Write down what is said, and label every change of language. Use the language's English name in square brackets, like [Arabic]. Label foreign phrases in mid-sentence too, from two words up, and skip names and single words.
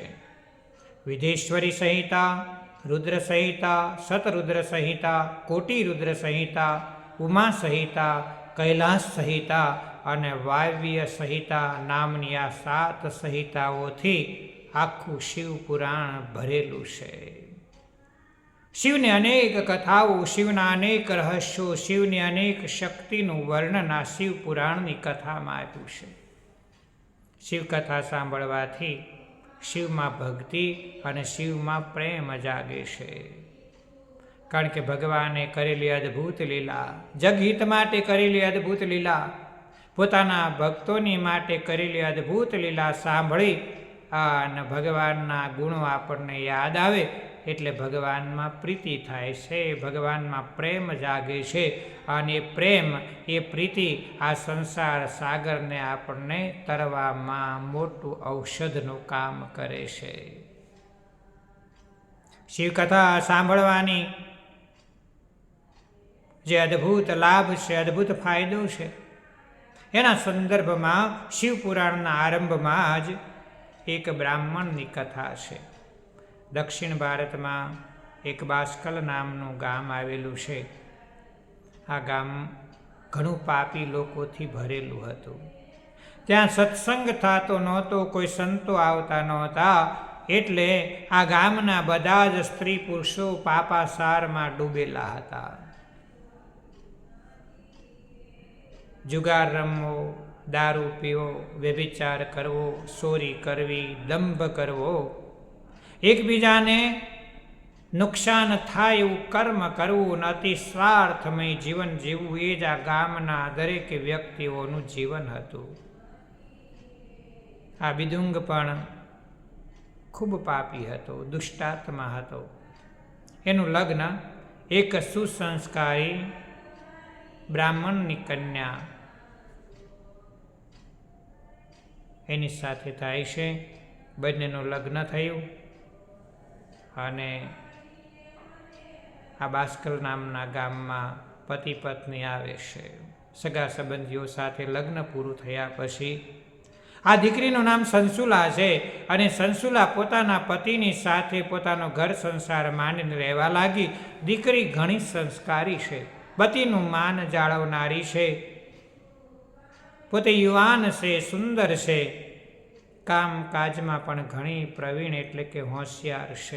[Gujarati] વિદેશ્વરી સંહિતા, રુદ્ર સંહિતા, શતરુદ્ર સંહિતા, કોટિ રુદ્ર સંહિતા, ઉમા સંહિતા, કૈલાસ સંહિતા અને વાયવ્ય સંહિતા નામની આ 7 સંહિતાઓથી આખું શિવ પુરાણ ભરેલું છે। શિવને અનેક કથાઓ, શિવના અનેક રહસ્યો, શિવની અનેક શક્તિનું વર્ણન આ શિવ પુરાણની કથામાં આપ્યું છે। શિવ કથા સાંભળવાથી શિવમાં ભક્તિ અને શિવમાં પ્રેમ જાગે છે। કારણ કે ભગવાને કરેલી અદ્ભુત લીલા, જગહિત માટે કરેલી અદ્ભુત લીલા, પોતાના ભક્તોની માટે કરેલી અદ્ભુત લીલા સાંભળી અને ભગવાનના ગુણો આપણને યાદ આવે એટલે ભગવાનમાં પ્રીતિ થાય છે, ભગવાનમાં પ્રેમ જાગે છે અને એ પ્રેમ એ પ્રીતિ આ સંસાર સાગરને આપણને તરવામાં મોટું ઔષધનું કામ કરે છે। શિવકથા સાંભળવાની જે અદ્ભુત લાભ છે, અદ્ભુત ફાયદો છે, એના સંદર્ભમાં શિવપુરાણના આરંભમાં જ એક બ્રાહ્મણની કથા છે। દક્ષિણ ભારત में એક બાસ્કલ નામનું ગામ આવેલું છે। આ ગામ ઘણું પાપી લોકોથી ભરેલું હતું। ત્યાં સત્સંગ થતો નહોતો, કોઈ સંતો આવતા નહોતા, એટલે આ ગામના બધા જ સ્ત્રી પુરુષો પાપાચારમાં ડૂબેલા હતા। જુગાર રમવો, દારૂ પીવો, વ્યભિચાર કરવો, ચોરી કરવી, દંભ કરવો, એકબીજાને નુકસાન થાય એવું કર્મ કરવું ને અતિ સ્વાર્થમય જીવન જીવવું એ જ આ ગામના દરેક વ્યક્તિઓનું જીવન હતું। આ બિદુંગ પણ ખૂબ પાપી હતો, દુષ્ટાત્મા હતો। એનું લગ્ન એક સુસંસ્કારી બ્રાહ્મણની કન્યા એની સાથે થાય છે। બંનેનું લગ્ન થયું અને આ બાસ્કલ નામના ગામમાં પતિ પત્ની આવે છે। સગા સંબંધીઓ સાથે લગ્ન પૂરું થયા પછી આ દીકરીનું નામ સંસુલા છે અને સંસુલા પોતાના પતિની સાથે પોતાનો ઘર સંસાર માંડીને રહેવા લાગી। દીકરી ઘણી સંસ્કારી છે, પતિનું માન જાળવનારી છે, પોતે યુવાન છે, સુંદર છે, કામ કાજમાં પણ ઘણી પ્રવીણ એટલે કે હોશિયાર છે।